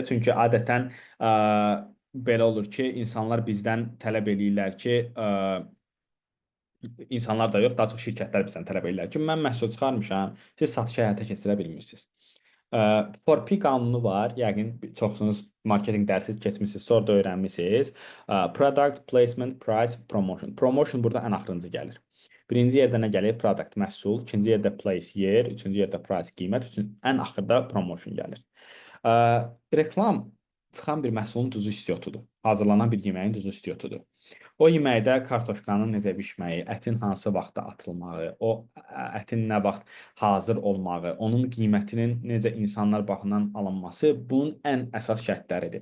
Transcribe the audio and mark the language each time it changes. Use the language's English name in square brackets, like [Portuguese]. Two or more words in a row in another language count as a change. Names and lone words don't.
[Azerbaijani] Çünki adətən belə olur ki, insanlar bizdən tələb eləyirlər ki, insanlar da yox, daha çox şirkətlər bizdən tələb eləyirlər ki, mən məhsul çıxarmışam, siz satış həyata keçirə bilmirsiniz. 4P qanunu var. Yəqin çoxsunuz marketinq dərsi keçmisiniz, sonra da öyrənmisiniz. [English] Product, placement, price, promotion. [Azerbaijani] Promotion burada ən axırıncı gəlir. Birinci yerdə nə gəlir? Product, məhsul. İkinci yerdə place, yer. Üçüncü yerdə price, qiymət. Ən axırda promotion gəlir. Reklam çıxan bir məhsulun duzu istiotudur. Hazırlanan bir yeməyin duzu istiotudur. O yeməkdə kartoşkanın necə bişməyi, ətin hansı vaxtda atılmağı, o ətin nə vaxt hazır olmağı, onun qiymətinin necə insanlar baxımından alınması bunun ən əsas şərtləridir.